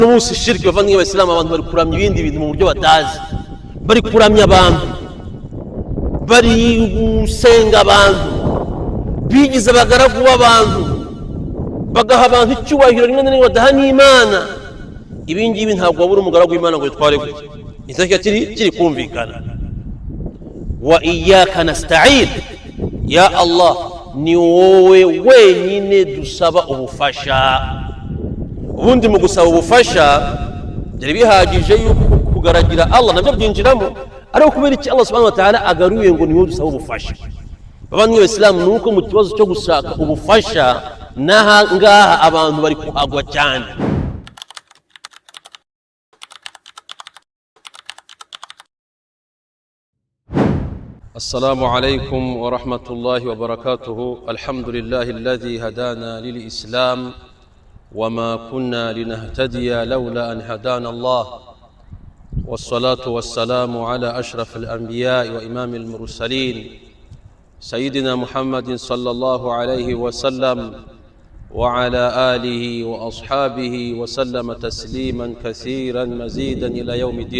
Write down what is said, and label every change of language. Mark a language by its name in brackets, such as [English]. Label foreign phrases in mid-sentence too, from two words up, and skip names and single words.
[Kinyarwanda] n'umunsi shirki bavandimwe b'Abayisilamu abantu bari kuramya ibindi bintu mu buryo batazi, bari kuramya abantu, bari gusenga abantu, bigize abagaragu b'abantu, bagaha abantu icyubahiro rimwe na rimwe badaha n'Imana. Ibi ngibi ntabwo wabura umugaragu w'Imana ngo yitware gutya. Iteka kiri kumvikana. [Arabic] وإياك نستعين, [Kinyarwanda] ya Allah ni wowe wenyine dusaba ubufasha. Ubundi mu gusaba ubufasha byari bihagije yuko kugaragira Allah nabyo byinjiramo, ariko kubera iki Allah [Arabic] سبحانه وتعالى [Kinyarwanda] agaruye ngo ni wowe dusaba ubufasha. Bavandimwe b'Abayisilamu, nuko mu kibazo cyo gushaka ubufasha ngaha abantu bari kuhagwa cyane. [Arabic] السلام عليكم ورحمة الله وبركاته. الحمد لله الذي هدانا للإسلام وما كنا لنهتدي لولا أن هدانا الله، والصلاة والسلام على أشرف الأنبياء وإمام المرسلين سيدنا محمد صلى الله عليه وسلم وعلى آله وأصحابه وسلم تسليما كثيرا مزيدا إلى يوم الدين.